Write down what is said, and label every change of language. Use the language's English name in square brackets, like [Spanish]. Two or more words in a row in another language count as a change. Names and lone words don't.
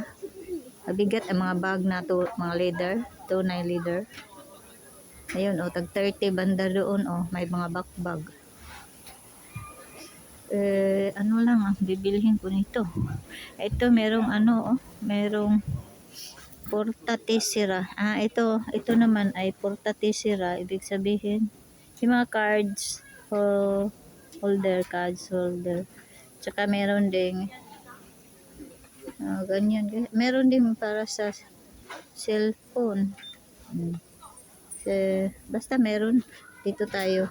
[Filipino] Mabigat ang mga bag na to, mga leader, tunay leader. Ayun, tag 30 banda doon, may mga backbag. Ano lang ang bibilhin ko nito. Ito merong merong [Italian] porta tessera. [Filipino] Ito naman ay [Italian] porta tessera. [Filipino] Ibig sabihin, yung mga [English] cards cards holder. [Filipino] Tsaka meron ding ganyan. Meron din para sa cellphone. Basta meron. Dito tayo.